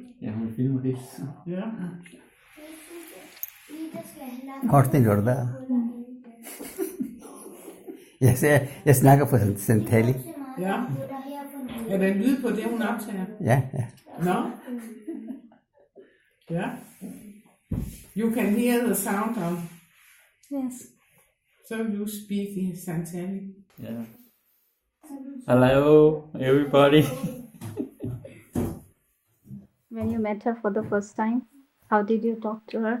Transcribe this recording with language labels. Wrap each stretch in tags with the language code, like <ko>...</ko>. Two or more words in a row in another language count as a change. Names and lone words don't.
<da>Ja, hun filmer det. Ja. Hvordan gør du det? Jeg snakker på Santali. Ja. Er der en lyd på det, hun optager? Ja.</da> <en>No? Yeah. You can hear the sound of. Yes. So you speak in Santali. Yeah. Hello, everybody. When you met her for the first time, how did you talk to her?</en>